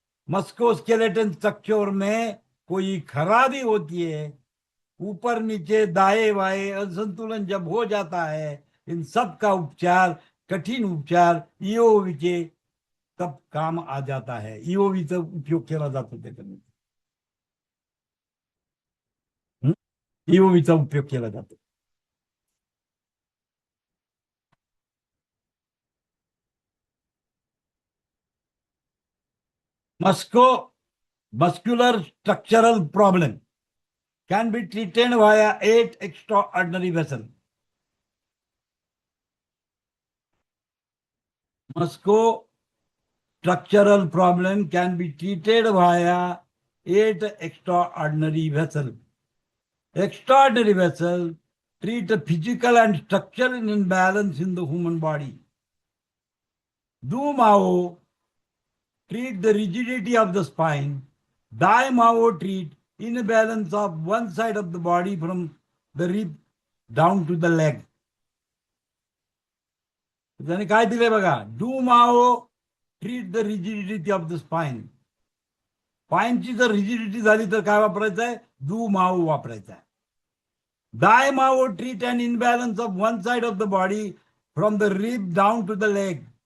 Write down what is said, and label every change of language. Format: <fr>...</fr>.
<hi>मस्कोस्केलेटन structure में कोई खराबी होती है, ऊपर नीचे दाएं बाएं असंतुलन जब हो जाता है, इन सब का उपचार, कठिन उपचार ईओवी के तब काम आ जाता है.</hi> <mr>ईओवीचा उपयोग केला जातो त्याच्यामध्ये. ईओवीचा उपयोग केला जातो.</mr> <en>muscular structural problem can be treated via 8 extraordinary vessels. Musculostructural problem can be treated via 8 extraordinary vessels. Extraordinary vessels treat a physical and structural imbalance in the human body. Do Mao treat the rigidity of the spine. Dai Mao treat imbalance of one side of the body from the rib down to the leg.</en> <mr>त्याने काय दिले बघा,</mr> <en>Du Mai treat the rigidity of the spine.</en> <mr>स्पाइनची जर rigidity झाली तर काय वापरायचं आहे, डू माओ वापरायचा आहे.</mr> <en>Dai Mai treat and imbalance of one side of the body from the rib down to the leg.</en>